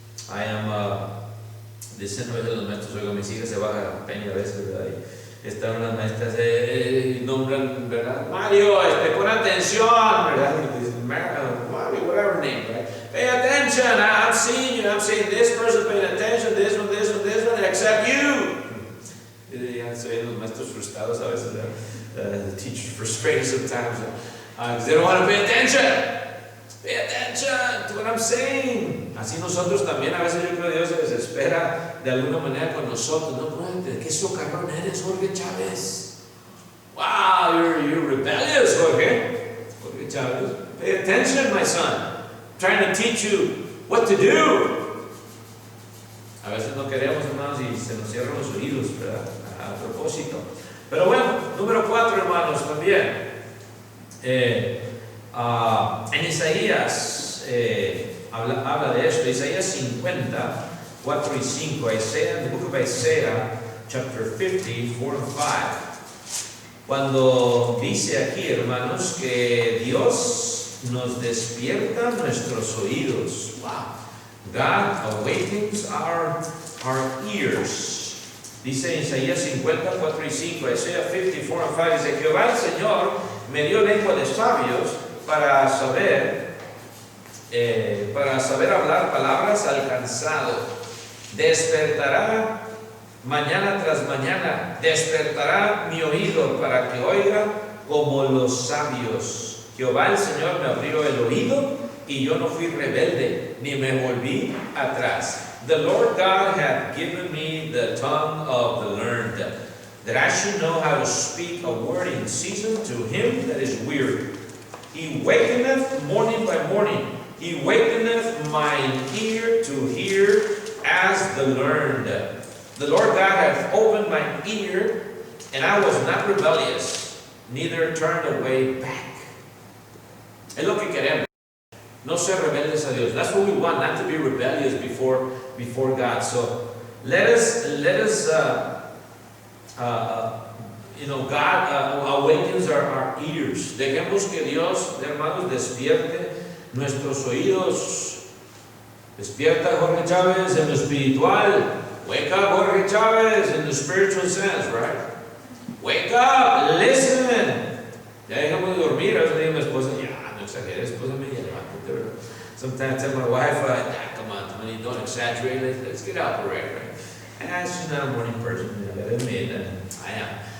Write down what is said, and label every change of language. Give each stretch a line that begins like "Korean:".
Spanish: I am, dicen a veces los maestros, oiga, mis hijas se bajan a peña a veces, ¿verdad? Y están unas maestras, nombran, ¿verdad? Mario, pon atención, ¿verdad? Y dicen, Mario,
English: whatever name,
Spanish: right?
English: Pay attention, I'm seeing you, I'm seeing this person paying attention, this one, except you.
Spanish: Y ya se ven los maestros frustrados a veces,
English: the teachers frustrated sometimes, because they don't want to pay attention. Pay attention to what I'm saying.
Spanish: Así nosotros también, a veces yo creo que Dios se desespera de alguna manera con nosotros. No, qué socarrón eres, Jorge Chávez.
English: Wow, you're rebellious, Jorge Chávez. Pay attention, my son. I'm trying to teach you what to do.
Spanish: A veces no queremos, hermanos, y se nos cierran los oídos, ¿verdad? A propósito. Pero bueno, número 4, hermanos, también. En Isaías habla de esto. Isaías 50, 4 y 5.
English: Isaiah, the book of Isaiah, chapter 50, 4 and 5.
Spanish: Cuando dice aquí, hermanos, que Dios nos despierta nuestros oídos.
English: Wow. God awakens our ears.
Spanish: Dice en Isaías 50, 4 y 5. Isaiah 50, 4 and 5. Dice: Jehová el Señor me dio lengua de sabios para saber hablar palabras al cansado. Despertará mañana tras mañana, despertará mi oído para que oiga como los sabios. Jehová el Señor me abrió el oído y yo no fui rebelde, ni me volví atrás.
English: The Lord God hath given me the tongue of the learned, that I should know how to speak a word in season to him that is weary. He wakeneth morning by morning. He wakeneth mine ear to hear as the learned. The Lord God hath opened my ear, and I was not rebellious, neither turned away back.
Spanish: Es lo que queremos. No ser rebeldes a Dios.
English: That's what we want, not to be rebellious before God. So let us God awakens our ears.
Spanish: Dejemos que Dios, hermanos, despierte nuestros oídos. Despierta Jorge Chávez en lo espiritual.
English: Wake up, Jorge Chávez, in the spiritual sense, right? Wake up, listen.
Spanish: Ya dejamos de dormir. A veces le digo a mi esposa, ya, no exageres, esposa mía, levántate, ¿verdad?
English: Sometimes I tell my wife, come on, honey, don't exaggerate, let's get out already, right? And she's not a morning person, I gotta admit, and I am.